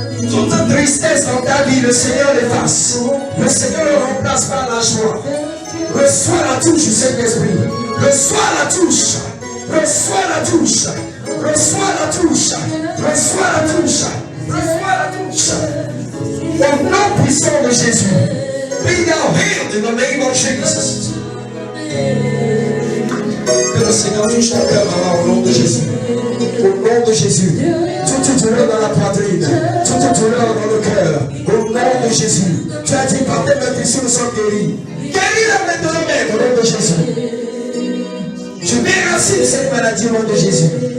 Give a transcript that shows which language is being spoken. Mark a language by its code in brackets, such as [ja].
[fr] Toute tristesse dans ta vie, le Seigneur l'efface. Le Seigneur le remplace par la joie. Reçois la touche du Saint-Esprit. Reçois la touche. Reçois la touche. Reçois la touche. Reçois la touche. Reçois la touche. Au nom puissant de Jésus. [en] Be thou healed in the name of Jesus. [fr] Que le Seigneur touche ton cœur au nom de Jésus. Au nom de Jésus. Toute douleur dans la poitrine. Toute douleur dans le cœur. Au nom de Jésus. Tu as dit par tes mains sont guéris. Guéris-la maintenant même au nom de Jésus. Je déracine cette maladie au nom de Jésus.